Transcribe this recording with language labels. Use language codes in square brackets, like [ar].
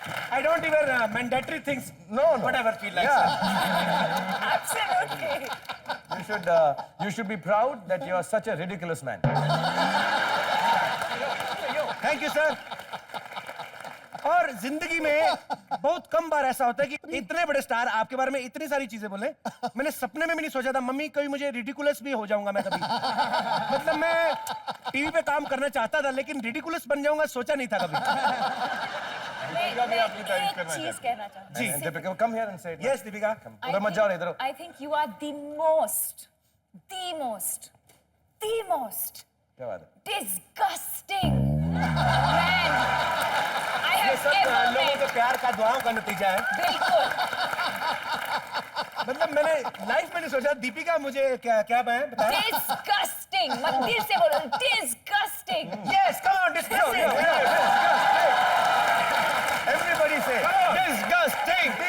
[en] I don't even mandatory things. No. Whatever feel like. Yeah. Absolutely. You should be proud that you are such a ridiculous man. Thank you, sir. [hi] और जिंदगी में बहुत कम बार ऐसा होता है कि इतने बड़े स्टार आपके बारे में इतनी सारी चीजें बोले। मैंने सपने में भी नहीं सोचा था मम्मी कभी मुझे रिडिकुलस भी हो जाऊंगा मैं कभी। मतलब मैं टीवी पे काम करना चाहता था लेकिन रिडिकुलस बन जाऊंगा सोचा नहीं था कभी। मैं एक चीज कहना चाहती जी [en] Deepika, come here and say it. Yes, Deepika. [hi] उधर मत जाओ, इधर। [en] I think you are the most [hi] क्या बात है? [en] disgusting man I [hi] ये [en] have [hi] सब [en] ever [hi] लोगों [en] met. [hi] के प्यार का दुआओं का नतीजा है। बिल्कुल। मतलब मैंने लाइफ में नहीं सोचा दीपिका मुझे क्या बताया? [en] Disgusting. [hi] मत दिल से बोलो disgusting. [en] Yes, come on, disgusting. Everybody say disgusting.